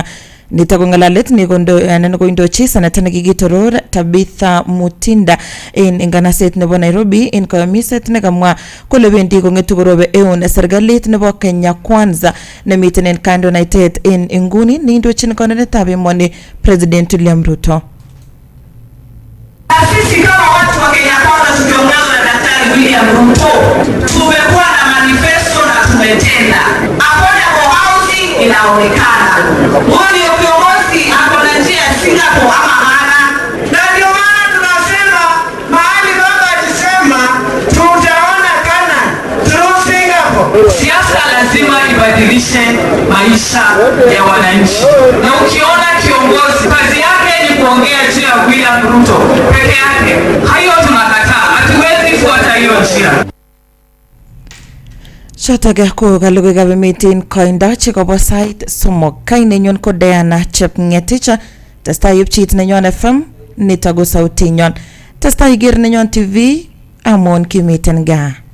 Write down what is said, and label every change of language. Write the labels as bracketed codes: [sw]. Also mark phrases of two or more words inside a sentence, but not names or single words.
[kln] Nito ko ngalalet ni koindochi seneta nekikitoror Tabitha Mutinda en nganaset nebo Nairobi en kayamiset nekamwa kole bendi kongetu korobe eun serikalit nebo Kenya Kwanza nemiten en kandoinatet en inguni neindochin kandoindetab emoni President William Ruto. [sw] Sisi kama watu wa Kenya Kwanza tukiongozwa na Daktari William Ruto tumekuwa na manifesto na tumetenda. [en] Affordable housing [sw] inaonekana. Wani viongozi hapo na njia Singapore ama hana. Na ndio maana tunasema mahali baba alisema tutaona kana through Singapore. Siasa lazima ibadilishe maisha ya wananchi. Na ukiona kiongozi kazi yake ni kuongea juu ya William Ruto peke yake, hayo tunakataa. Hatuwezi fuata hiyo njia. [kln] Chotage ko kalugekab emet en koindo chekobo sait somok. Kainenyon ko Diana Chepngetich. Testai yupchit Nenyon FM, nito ko sautinyon. Testai iker Nenyon TV amun kimiten gaa.